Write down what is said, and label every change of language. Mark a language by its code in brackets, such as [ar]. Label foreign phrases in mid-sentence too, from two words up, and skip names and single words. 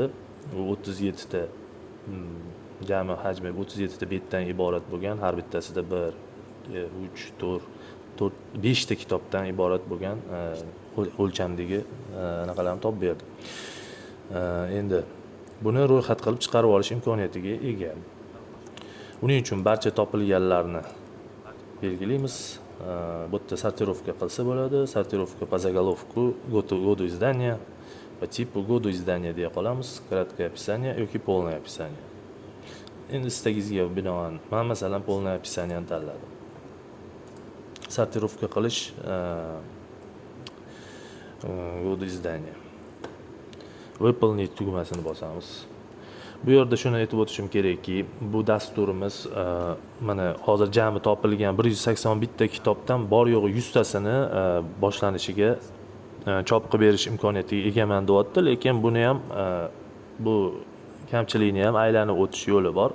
[uz] Bu 37 ta jami hajmi 37 ta betdan iborat bo'lgan, har bittasida 1, 3, 4, 5 ta kitobdan iborat bo'lgan o'lchamdagi anaqalarni topib berdi. Endi buni ro'yxat qilib chiqarib olish imkoniyatiga ega. Uning uchun barcha topilganlarni belgilaymiz. Bu yerda sortirovka qilsa bo'ladi. [ru] Sortirovka по заголовку, году издания, по типу году издания [uz] deya qolamiz. [ru] Краткое описание yoki полное описание. [uz] Endi istagingizga binoan men masalan [ru] полное описание [uz] tanladim. Sortirovka qilish [ru] году издания. [uz] Выполнить tugmasini bosamiz. Bu yerda shuni aytib o'tishim kerakki, bu dasturimiz mana hozir jami topilgan 181 ta kitobdan bor yo'g'i 100 tasini boshlanishiga chop qilib berish imkoniyatiga egaman deyapti, lekin buni ham bu kamchilikni ham aylanib o'tish yo'li bor.